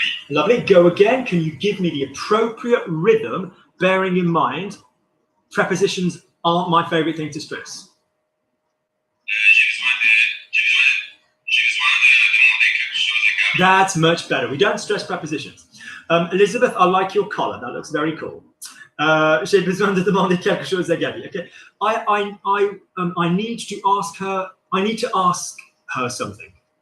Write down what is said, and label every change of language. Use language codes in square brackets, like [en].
[en] Lovely. Go again. Can you give me the appropriate rhythm, bearing in mind prepositions aren't my favorite thing to stress? That's much better. We don't stress prepositions. Elizabeth, I like your collar. That looks very cool. [fr] J'ai besoin de demander quelque chose à Gabby. [en] Okay, I need to ask her. I need to ask her something.